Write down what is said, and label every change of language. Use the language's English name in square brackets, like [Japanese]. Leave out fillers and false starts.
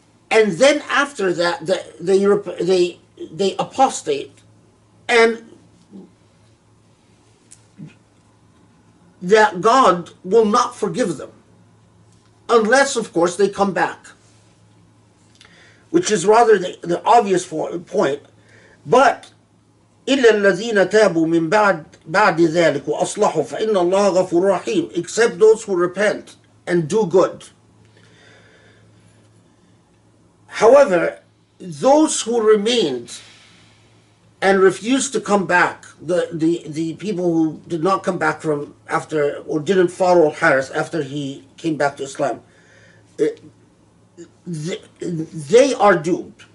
[English] And then after that, they apostate, and that God will not forgive them, unless, of course, they come back, which is rather the obvious point. [Arabic] But إلا الذين تابوا من بعد ذلك وأصلحوا فإن الله غفور رحيم, [English] except those who repent and do good, However, those who remained and refused to come back, the people who did not come back from after, or didn't follow Harris after he came back to Islam, they are doomed.